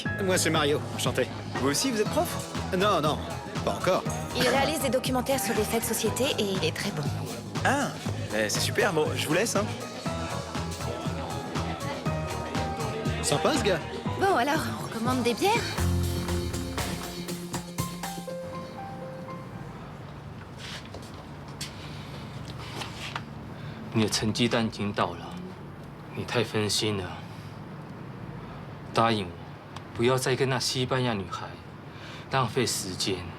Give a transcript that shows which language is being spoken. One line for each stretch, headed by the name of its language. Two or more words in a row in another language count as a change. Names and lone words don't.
French: Moi c'est Mario, enchanté. Vous aussi, vous êtes prof? Non, non, pas encore. Il réalise des documentaires sur des faits de société et il est très bon. Ah, c'est super, bon, je vous laisse, hein. Sympa ce gars. Bon alors, on recommande des bières?
Chinese: 你的成绩单已经到了，你太分心了。答应我，不要再跟那西班牙女孩浪费时间。